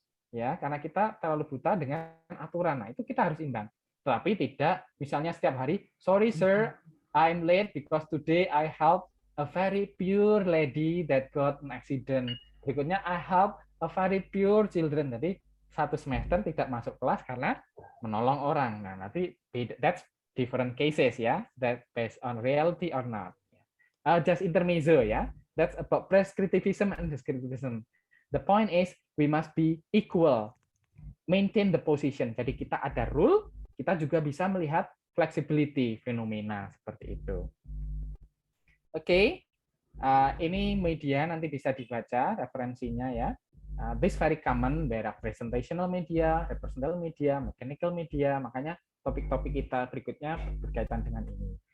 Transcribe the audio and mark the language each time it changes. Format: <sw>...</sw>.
<id>Ya, karena kita terlalu buta dengan aturan. Nah, itu kita harus imbang. Tapi tidak misalnya setiap hari,</id> <en>sorry sir, I'm late because today I helped a very pure lady that got an accident. Berikutnya I help a very pure children.</en> <id>Jadi satu semester tidak masuk kelas karena menolong orang.</id> <en>Nah, nanti that's different cases ya, that based on reality or not. Just intermezzo ya. That's about prescriptivism and descriptivism. The point is we must be equal, maintain the position.</en> <id>Jadi kita ada rule, kita juga bisa melihat flexibility fenomena seperti itu. Oke, ini media nanti bisa dibaca referensinya ya.</id> <en>This very common, there are presentational media, representational media, mechanical media.</en> <id>Makanya topik-topik kita berikutnya berkaitan dengan ini.</id>